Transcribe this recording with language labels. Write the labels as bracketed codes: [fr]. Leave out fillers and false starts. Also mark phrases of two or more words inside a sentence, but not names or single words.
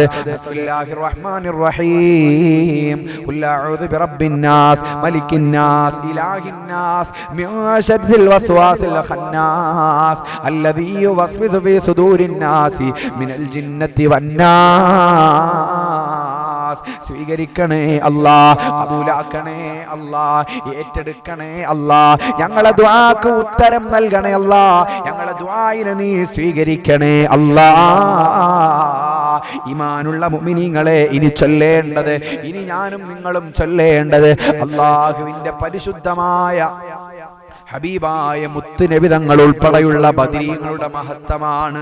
[ar] بسم الله الرحمن الرحيم. قل أعوذ برب الناس ملك الناس إله الناس من شر الوسواس الخناس الذي يوسوس في صدور الناس من الجنة والناس. [ml] സ്വീകരിക്കണേ അല്ലാ, കബൂലാക്കണേ അല്ലാ, ഏറ്റെടുക്കണേ അല്ലാ. ഞങ്ങളെ ദുആക്ക് ഉത്തരം നൽകണേ അല്ലാ. ഞങ്ങളെ ദുആയിനെ നീ സ്വീകരിക്കണേ അല്ലാ. ഈമാനുള്ള മുഅ്മിനീങ്ങളെ ഇനി ചൊല്ലേണ്ടത്, ഇനി ഞാനും നിങ്ങളും ചൊല്ലേണ്ടത് അല്ലാഹുവിന്റെ പരിശുദ്ധമായ ഹബീബായ മുത്തുനബി തങ്ങൾ ഉൾപ്പെടെയുള്ള ബദരീങ്ങളുടെ മഹത്വമാണ്.